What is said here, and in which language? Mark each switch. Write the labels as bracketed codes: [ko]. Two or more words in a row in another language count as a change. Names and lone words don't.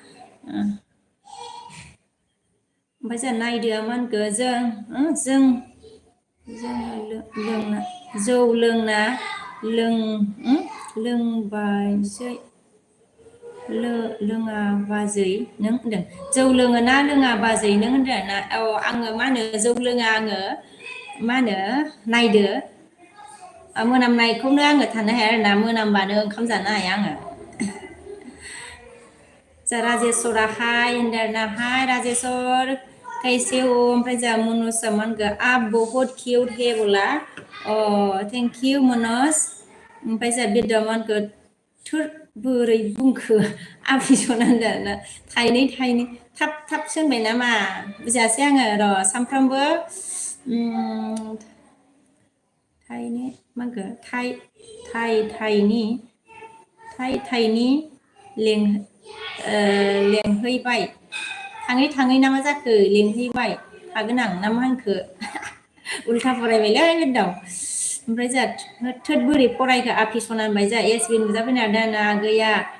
[brx] ओमफ्राय जोंहा नायदोआ मा होनखो जौ लोंना लोंबायसै लोङा बाजै नों होनदों जौ लोङो ना लोङा बाजै नों होनदों ना आङो मा होनो जौ लोङा आङो मा होनो नायदो मोनामनायखौनो आङो थानो हाया आरोना मोनामबानो ओंखाम जानो हाया आङो जा राजेस्वरा हाय होनदों आरोना हाय राजेस्वर [hi] कैसे हो [brx] ओमफ्राय जोंहा मनज मानगो [hi] आप बहुत क्यूट है [brx] बोला [en] thank you [brx] मनज ओमफ्राय जोंहा बिरदावमानखो थोर बोरै बुंखो आफिसना होनदों आरोना थाइनै थाब सोंबाय नामा बुजियासै आङो र' सामफ्रामबो थाइनै मा होनखो थाइनि लेंहैबाय थाङै ना मा जाखो लेंहैबाय थागोन आं ना मा होनखो उल्था फरायबायलै बिरदाव ओमफ्राय जोंहा थोद बोरै फरायखो आफिसना होनबाय जोंहा एसबि नुजाफैना दाना गैया